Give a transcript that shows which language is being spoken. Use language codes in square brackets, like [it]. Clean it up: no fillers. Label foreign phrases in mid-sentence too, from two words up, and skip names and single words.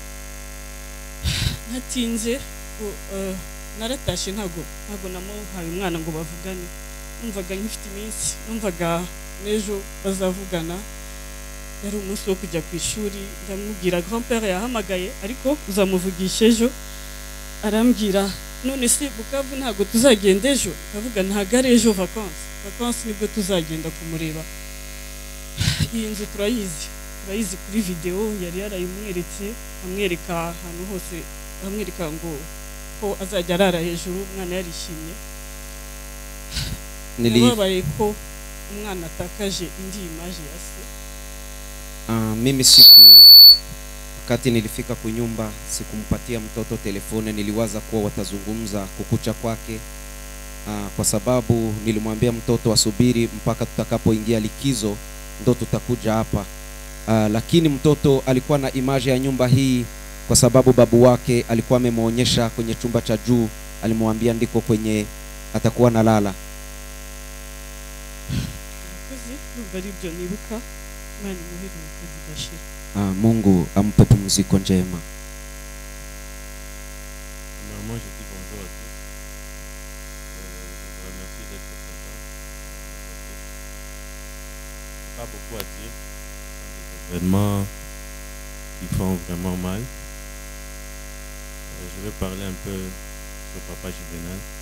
[rw] Natinze naratashe ntago namuhaye umwana ngo bavugane, numvaga nkifite iminsi, numvaga nejo bazavugana, yari umunsi wo kujya ku ishuri. Ndamubwira grand-père yahamagaye, ariko uzamuvugisha ejo. Arambwira none se Bukavu ntago tuzagenda ejo? Ndavuga ntago ari ejo, vacances nibwo tuzagenda kumureba. Iyi nzu turayizi kuri video, yari yarayimweretse, amwereka ahantu hose, amwereka ngo ko azajya arara hejuru. Umwana yarishimye, nababaye ko umwana atakaje indi image ya se. [sw] Mimi wakati nilifika kunyumba sikumpatia mtoto telefone, niliwaza kuwa watazungumza kukucha kwake, kwa sababu nilimwambia mtoto asubiri mpaka tutakapoingia likizo ndo tutakuja hapa. Lakini mtoto alikuwa na image ya nyumba hii kwa sababu babu wake alikuwa amemuonyesha kwenye chumba cha juu, alimwambia ndiko kwenye atakuwa nalala. Mungu ampe pumziko njema. [fr] Moi je dis bonjour à tous. Je vous remercie d'être présents. Pas beaucoup à dire. Des événements qui font vraiment mal. Je vais parler un peu sur Papa Juvenal.